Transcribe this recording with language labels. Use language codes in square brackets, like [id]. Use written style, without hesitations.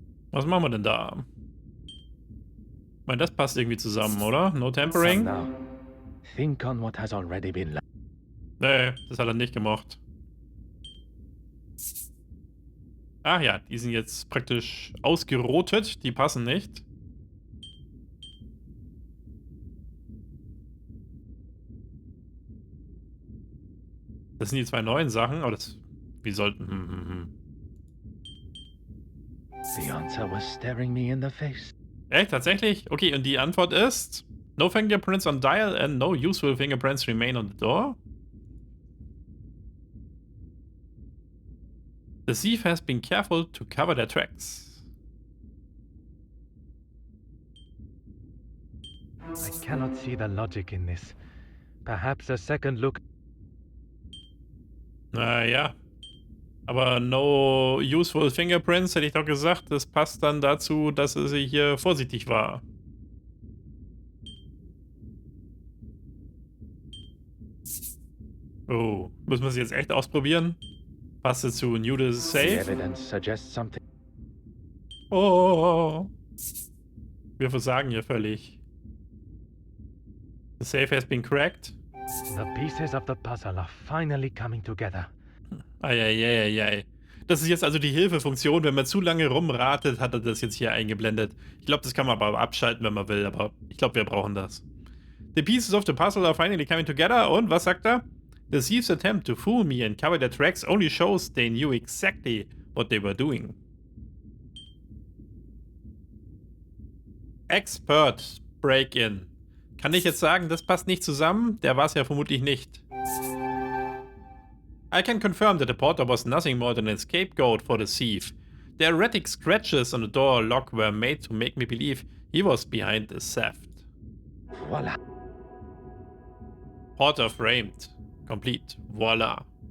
[de] Was machen wir denn da? Ich meine, das passt irgendwie zusammen, oder? [en] No tampering? Now, think on what has already been learned. [de] Nee, das hat er nicht gemacht. Ach ja, die sind jetzt praktisch ausgerotet. Die passen nicht. Das sind die 2 neuen Sachen, aber das... Wie sollten... [en] The answer was staring me in the face. [de] Echt? Tatsächlich? Okay, und die Antwort ist... [en] No fingerprints on dial and no useful fingerprints remain on the door. The thief has been careful to cover their tracks. I cannot see the logic in this. Perhaps a second look. [de] Naja. Aber [en] no useful fingerprints, [de] hätte ich doch gesagt. Das passt dann dazu, dass sie hier vorsichtig war. Oh, müssen wir es jetzt echt ausprobieren? Passt es zu New [en] The Safe? evidence suggests something. Oh. [de] Wir versagen hier völlig. [en] The safe has been cracked. The pieces of the puzzle are finally coming together. Eieieiei. [de] Das ist jetzt also die Hilfefunktion. Wenn man zu lange rumratet, hat er das jetzt hier eingeblendet. Ich glaube, das kann man aber abschalten, wenn man will. Aber ich glaube, wir brauchen das. [en] The pieces of the puzzle are finally coming together. [de] Und was sagt er? [en] The thief's attempt to fool me and cover their tracks only shows they knew exactly what they were doing. Expert Break-In. [de] Kann ich jetzt sagen, das passt nicht zusammen? Der war es ja vermutlich nicht. [en] I can confirm that the porter was nothing more than a scapegoat for the thief. The erratic scratches on the door lock were made to make me believe he was behind the theft. Voila. Porter framed. Complete. Voila.